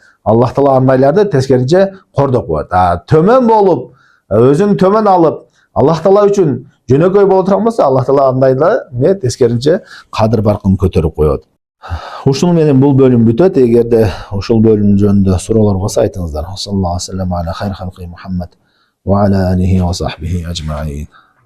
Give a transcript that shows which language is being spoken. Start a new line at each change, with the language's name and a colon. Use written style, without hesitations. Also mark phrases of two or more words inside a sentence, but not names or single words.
Kyrgyz: Аллах Таала андайларды тескеринче кордоп коет. Төмөн болуп, өзүн төмөн алып, Аллах Таала үчүн жөнөкөй боло турган болсо, Аллах Таала андайларды тескеринче кадыр баркын көтөрүп коет. Ушуну менен бул бөлүм бүтөт. Эгерде ушул бөлүм жөнүндө суроолор болсо айтыңыздар.
Arabic: صلى الله عليه وسلم على خير خلقه محمد وعلى آله وصحبه أجمعين.